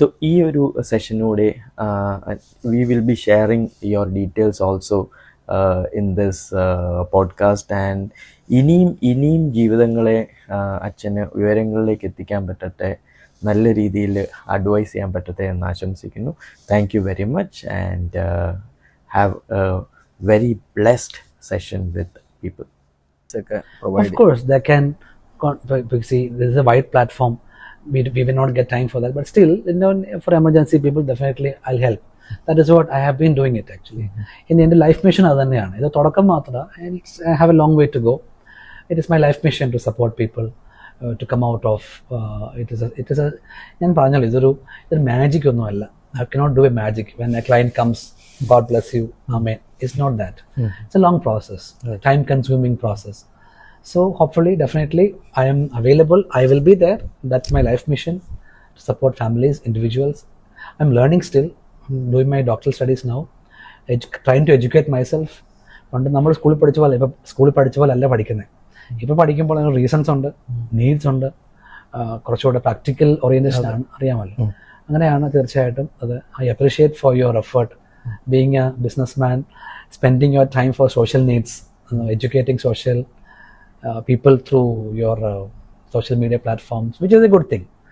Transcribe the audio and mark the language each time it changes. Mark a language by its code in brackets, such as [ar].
[ml] ഈ ഒരു സെഷനോടെ [en] we will be sharing your details also in this podcast, and [ml] ഇനിയും ജീവിതങ്ങളെ അച്ഛന് വിവരങ്ങളിലേക്ക് എത്തിക്കാൻ പറ്റട്ടെ, നല്ല രീതിയിൽ അഡ്വൈസ് ചെയ്യാൻ പറ്റട്ടെ എന്ന് ആശംസിക്കുന്നു. [en] Thank you very much, and have a very blessed session with people. Of course, they can see this is a wide platform. We will not get time for that, but still, for emergency people, definitely I'll help. That is what I have been doing it actually. In the life mission [ml] adaneyanu. Idu thodakam maatra. [en] I have a long way to go. It is my life mission to support people to come out of it is a [ml] ഞാൻ പറഞ്ഞല്ലോ, ഇതൊരു magic ഒന്നും അല്ല. [en] I cannot do a magic when a client comes, God bless you, amen. It's not that. It's a long process, time consuming process. So hopefully, definitely I am available. I will be there. That's my life mission, to support families, individuals. I'm learning still. I'm doing my doctoral studies now, trying to educate myself. [ml] പണ്ട് നമ്മൾ സ്കൂളിൽ പഠിച്ച പോലെ അല്ല പഠിക്കുന്നത്. ഇപ്പോൾ പഠിക്കുമ്പോൾ അതിന് റീസൺസ് ഉണ്ട്, നീഡ്സ് ഉണ്ട്, കുറച്ചുകൂടെ പ്രാക്ടിക്കൽ ഓറിയന്റേഷൻ ആണ്, അറിയാമല്ലോ. അങ്ങനെയാണ് തീർച്ചയായിട്ടും അത്. [en] I appreciate for your effort, being a businessman, spending your time for social needs, educating social people through your social media platforms, which is a good thing.